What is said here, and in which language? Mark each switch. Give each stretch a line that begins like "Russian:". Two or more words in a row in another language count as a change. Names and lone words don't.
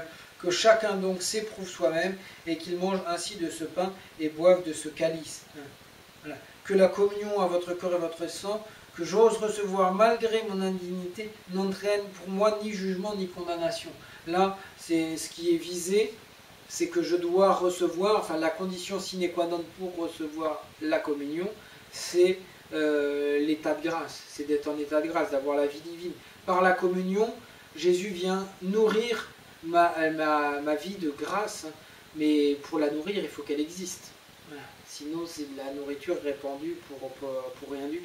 French: Que chacun donc s'éprouve soi-même et qu'il mange ainsi de ce pain et boive de ce calice. » Voilà. Que la communion à votre corps et votre sang, que j'ose recevoir malgré mon indignité, n'entraîne pour moi ni jugement ni condamnation. Là, c'est ce qui est visé, c'est que je dois recevoir, enfin la condition
Latin: sine qua non
French: pour recevoir la communion, c'est l'état de grâce, c'est d'être en état de grâce, d'avoir la vie divine. Par la communion, Jésus vient nourrir ma vie de grâce, mais pour la nourrir, il faut qu'elle existe. Voilà. Sinon, c'est de la nourriture répandue pour rien du tout.